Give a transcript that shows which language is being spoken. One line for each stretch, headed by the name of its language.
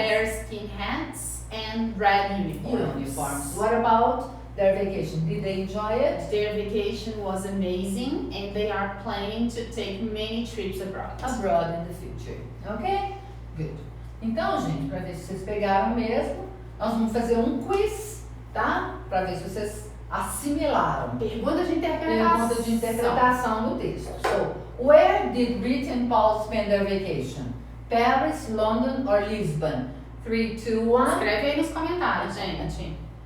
English: bearskin hats, and red uniforms. Uniforms. What about their vacation? Did they enjoy it? Their vacation was amazing, and they are planning to take many trips abroad. Abroad in the future. Ok? Good.
Portuguese: Então, gente, para ver se vocês pegaram mesmo, nós vamos fazer um quiz, tá? Para ver se vocês assimilaram. Pergunta de interpretação. Pergunta de interpretação do texto.
English: So, where did Rita and Paul spend their vacation? Paris, London or Lisbon? 3, 2, 1.
Portuguese: Escreve aí nos comentários, gente.